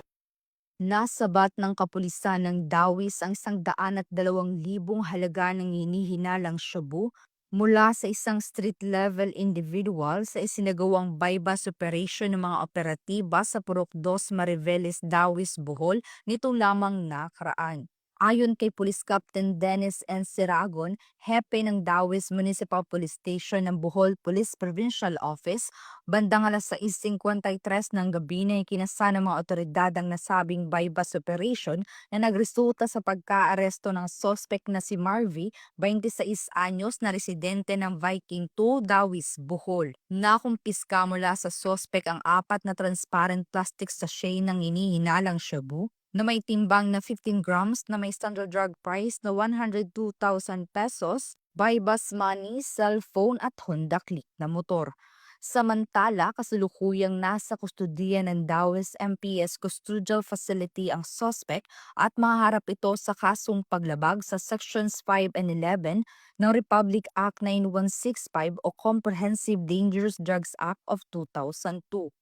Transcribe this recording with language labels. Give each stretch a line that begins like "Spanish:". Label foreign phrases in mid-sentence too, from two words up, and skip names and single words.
Filipino: Nasabat ng kapulisan ng Dawis ang 102,000 halaga ng hinihinalang shabu mula sa isang street-level individual sa isinagawang
English: bypass operation
Filipino: ng mga operatiba sa Purok 2 Mariveles, Dawis, Bohol nitong lamang nakaraan. Ayon kay Police Captain Dennis N. Siragon, hepe ng Dawis Municipal Police Station ng Bohol Police Provincial Office, bandang alas 6:53 ng gabi na ikinasa ng mga otoridad ang nasabing
English: bypass operation
Filipino: na nagresulta sa pagkaaresto ng suspect na si Marvy, 26 anyos na residente ng Viking 2, Dawis, Bohol. Nakumpiska mula sa suspect ang 4 na
English: transparent plastic sachet
Filipino: ng hinihinalang shabu na may timbang na 15 grams na may
English: standard drug price
Filipino: na 102,000 pesos,
English: bypass money,
Filipino: cellphone at Honda Click na motor. Samantala, kasalukuyang nasa kustudiya ng Dawis MPS Custodial Facility ang suspect at maharap ito sa kasong paglabag sa Sections 5 and 11 ng Republic Act 9165 o Comprehensive Dangerous Drugs Act of 2002.